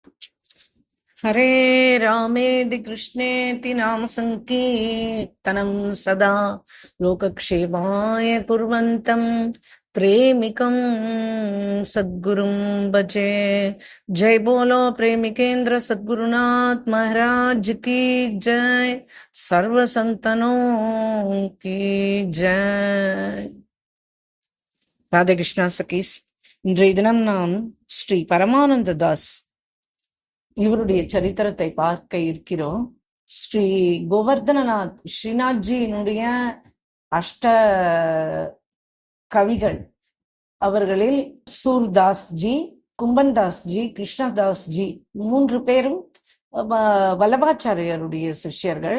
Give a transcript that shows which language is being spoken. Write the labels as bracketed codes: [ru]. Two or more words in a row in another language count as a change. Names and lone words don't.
[sa] हरे रामेति कृष्णेति नाम संकीर्तनं सदा लोकक्षेमाय कुर्वन्तं प्रेमिकं सद्गुरुं भजे। [hi] जय बोलो प्रेमिकेंद्र सद्गुरुनाथ महाराज की जय। सर्व संतनों की जय। [ta] ராதே கிருஷ்ணா சகீஸ். இன்றைய தினம் நாம் ஸ்ரீ பரமானந்த தாஸ் இவருடைய சரித்திரத்தை பார்க்க இருக்கிறோம். ஸ்ரீ கோவர்தனநாத் ஸ்ரீநாத்ஜியினுடைய அஷ்ட கவிகள் அவர்களில் சூர்தாஸ் ஜி, கும்பன் தாஸ் ஜி, கிருஷ்ணதாஸ் ஜி 3 பேரும் வல்லபாச்சாரியருடைய சிஷ்யர்கள்.